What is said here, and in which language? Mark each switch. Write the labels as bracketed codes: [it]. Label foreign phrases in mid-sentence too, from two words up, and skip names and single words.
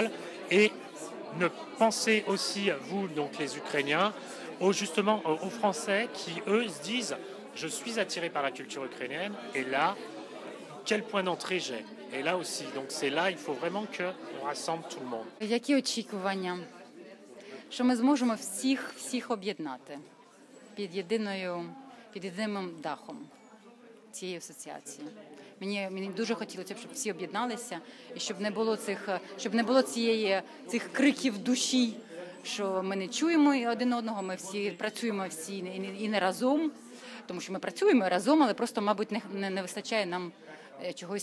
[fr] Et ne pensez aussi, vous, donc les Ukrainiens, aux Français qui, eux, se disent « je suis attiré par la culture ukrainienne » et là, quel point d'entrée j'ai. Et là aussi, donc c'est là, il faut vraiment qu'on rassemble tout le monde. [uk] Які очікування? що ми зможемо всіх об'єднати під єдиним дахом цієї асоціації. Мені дуже хотілося б, щоб всі об'єдналися і щоб не було цих криків душі, що ми не чуємо один одного, ми всі працюємо і не разом, тому що ми працюємо разом, але просто, мабуть, не вистачає нам чогось спільного.